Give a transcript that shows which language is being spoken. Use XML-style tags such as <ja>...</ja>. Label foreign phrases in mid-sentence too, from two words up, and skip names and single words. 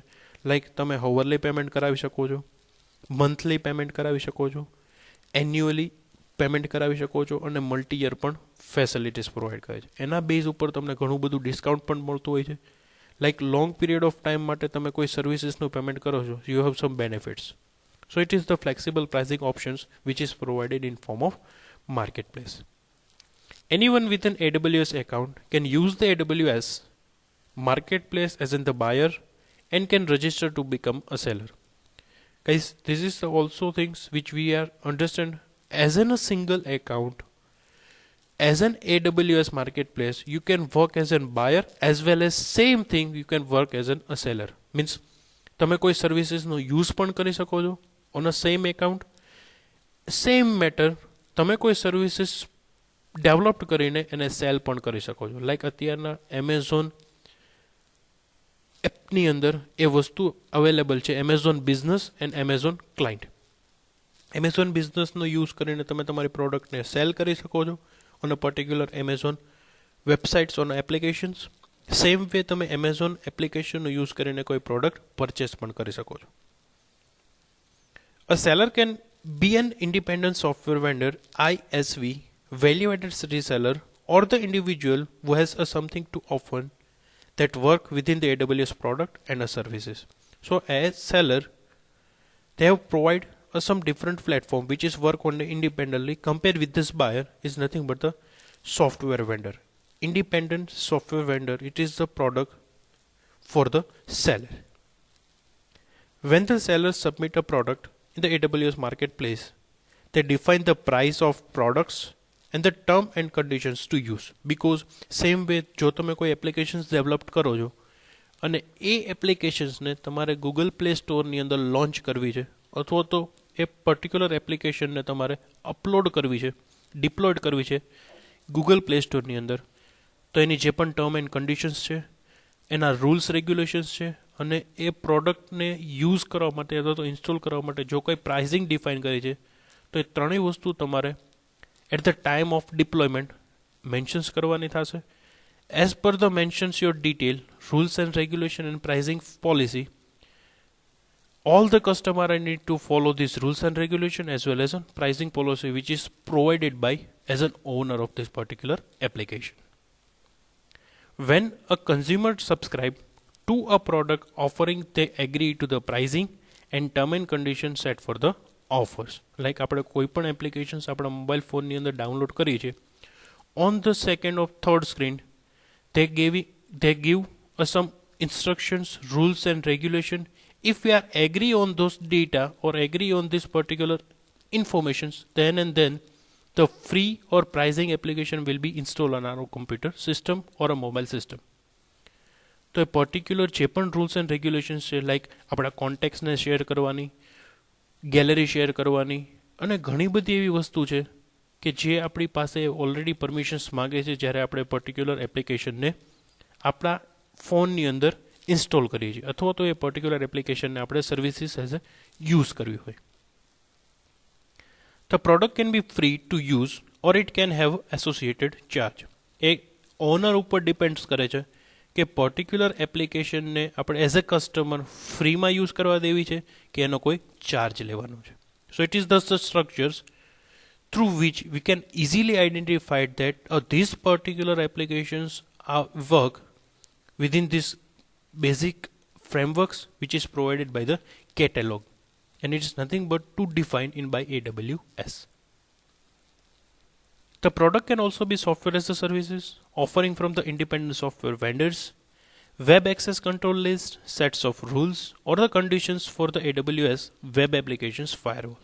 <gu>લાઈક તમે</gu> <en>hourly payment</en> <gu>કરાવી શકો છો,</gu> <en>monthly payment</en> <gu>કરાવી શકો છો,</gu> <en>annually payment</en> <gu>કરાવી શકો છો અને</gu> <en>multi year</en> <gu>પણ</gu> <en>facilities provide</en> <gu>કરે છે. એના બેઝ ઉપર તમને ઘણું બધું ડિસ્કાઉન્ટ પણ મળતું હોય છે. લાઈક</gu> <en>long period of time</en> <gu>માટે તમે કોઈ સર્વિસીસનું પેમેન્ટ કરો છો,</gu> <en>you have some benefits. So it is the flexible pricing options which is provided in form of marketplace. Anyone with an AWS account can use the AWS marketplace as in the buyer and can register to become a seller. Guys, this is also things which we are understand as in a single account. As an AWS marketplace, you can work as a buyer as well as same thing you can work as a seller.</en> <gu>Means તમે કોઈ સર્વિસીસનો યુઝ પણ કરી શકો છો</gu> <en>on a same account. same matter</en> <gu>તમે કોઈ</gu> <en>services develop</en> <gu>કરીને એને સેલ પણ કરી શકો છો. લાઈક અત્યારના એમેઝોન એપની અંદર એ વસ્તુ અવેલેબલ છે, એમેઝોન બિઝનેસ એન્ડ એમેઝોન ક્લાયન્ટ. એમેઝોન બિઝનેસનો યુઝ કરીને તમે તમારી પ્રોડક્ટને સેલ કરી શકો છો</gu> <en>on a particular Amazon websites on applications. same way</en> <gu>તમે એમેઝોન એપ્લિકેશનનો યુઝ કરીને કોઈ</gu> <en>product purchase</en> <gu>પણ કરી શકો છો.</gu> <en>A seller can be an independent software vendor, ISV, value-added reseller, or the individual who has a something to offer that work within the AWS product and services. So as seller, they have provide some different platform which is work on independently. Compared with this buyer is nothing but the software vendor. Independent software vendor, it is the product for the seller. When the seller submit a product in the AWS marketplace, they define the price of products and the term and conditions to use. Because same way</en> <gu>જો તમે કોઈ એપ્લિકેશન્સ ડેવલપ કરો છો અને એ એપ્લિકેશન્સને તમારે ગૂગલ પ્લે સ્ટોરની અંદર લોન્ચ કરવી છે અથવા તો એ પર્ટિક્યુલર એપ્લિકેશનને તમારે અપલોડ કરવી છે, ડિપ્લોયડ કરવી છે ગૂગલ પ્લે સ્ટોરની અંદર, તો એની જે પણ</gu> <en>term and conditions</en> <gu>છે, એના</gu> <en>rules regulations</en> <gu>છે અને એ પ્રોડક્ટને યુઝ કરવા માટે અથવા તો ઇન્સ્ટોલ કરવા માટે જો કોઈ</gu> <en>pricing define</en> <gu>કરી છે તો એ ત્રણેય વસ્તુ તમારે</gu> <en>at the time of deployment mentions</en> <gu>કરવાની થશે.</gu> <en>As per the mentions your detail rules and regulation and pricing policy, all the customer need to follow these rules and regulation as well as a pricing policy which is provided by as an owner of this particular application. When a consumer subscribe to a product offering, they agree to the pricing and term and conditions set for the offers.</en> <gu>Like આપણે કોઈ પણ એપ્લિકેશન્સ આપણા મોબાઈલ ફોનની અંદર ડાઉનલોડ કરીએ છીએ,</gu> <en>on the second or third screen they give us some instructions, rules and regulation. If we are agree on those data or agree on this particular informations, then and then the free or pricing application will be installed on our computer system or a mobile system.</en> <gu>તો એ પર્ટિક્યુલર જે પણ</gu> <en>rules and regulations</en> <gu>છે, લાઈક આપણા કોન્ટેક્ટ્સને શેર કરવાની, ગેલેરી શેર કરવાની અને ઘણી બધી એવી વસ્તુ છે કે જે આપણી પાસે</gu> <en>already permissions</en> <gu>માગે છે જ્યારે આપણે પર્ટિક્યુલર એપ્લિકેશનને આપણા ફોનની અંદર ઇન્સ્ટોલ કરીએ છીએ અથવા તો એ પર્ટિક્યુલર એપ્લિકેશનને આપણે</gu> <en>services as a use</en> <gu>કરવી હોય.</gu> <en>The product can be free to use or it can have associated charge.</en> <gu>એ ઓનર ઉપર ડિપેન્ડ્સ કરે છે કે પર્ટિક્યુલર એપ્લિકેશનને આપણે</gu> <en>as a customer</en> <gu>ફ્રીમાં યુઝ કરવા દેવી છે કે એનો કોઈ ચાર્જ લેવાનો છે.</gu> <en>So it is the structures through which we can easily identify that this particular applications are work within this basic frameworks which is provided by the catalog, and it is nothing but to define in by AWS. The product can also be software as a services, offering from the independent software vendors, web access control list, sets of rules, or the conditions for the AWS web applications firewall.</en>